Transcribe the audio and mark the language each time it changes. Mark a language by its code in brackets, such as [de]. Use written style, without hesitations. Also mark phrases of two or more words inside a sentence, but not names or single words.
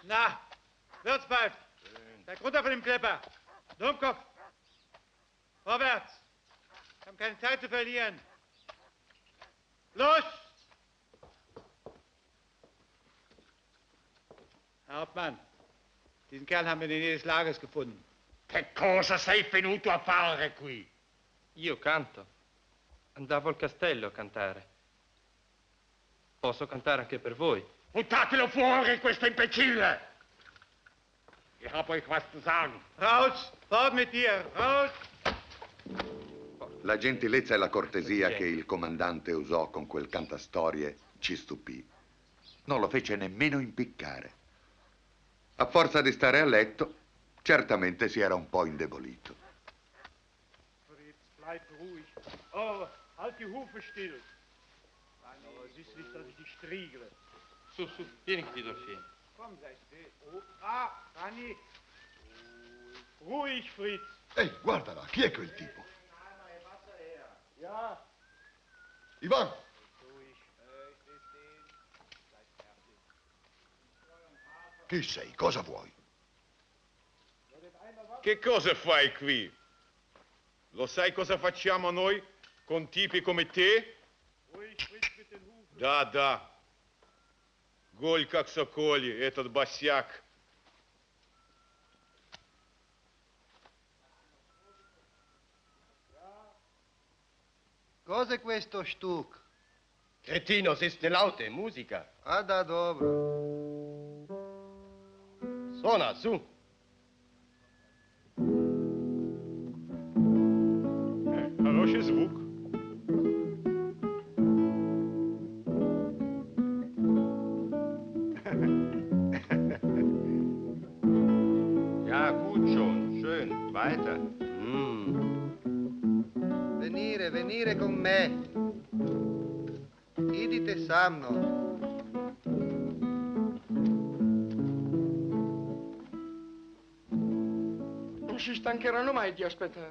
[de] Na, Wirtspfeif, steig runter von dem Klepper. Dummkopf. Vorwärts. Wir haben keine Zeit zu verlieren. Los! Herr Hauptmann, diesen Kerl haben wir in der Nähe des Lagers gefunden. [it] Che cosa sei venuto a fare qui? Io canto. Andavo al castello a cantare. Posso cantare anche per voi. Buttatelo fuori, questo imbecille! [de] Ich hab euch was zu sagen. Raus! Fort mit dir! Raus! [it] La gentilezza e la cortesia che il comandante usò con quel cantastorie ci stupì. Non lo fece nemmeno impiccare. A forza di stare a letto, certamente si era un po' indebolito. [de] Fritz, bleib ruhig. Oh, halt die Hufe still. Aber siehst nicht, dass ich dich striegle. [it] Su, vieni che ti do il fieno. [de] Komm, sei still. Oh, Rani. Ruhig, Fritz. [it] Ehi, guardala, chi è quel tipo? [de] Ja. Ivan! Ruhig. Steh stehen. Bleib fertig. [it] Chi sei? Cosa vuoi? Che cosa fai qui? Lo sai cosa facciamo noi con tipi come te? [de] Ruhig, Fritz, mit den Hufen. [ru] Да. Голь как соколи, этот босяк. [it] Cos'è questo Stuck? Cretino, si ste laute, musica. [ru] Ah, da dobro. [it] Suona, su. [ru] Хороший звук. [de] Ja, gut schon. Schön. Weiter. [it] Venire con me. Idite sanno. Non si stancheranno mai di aspettare.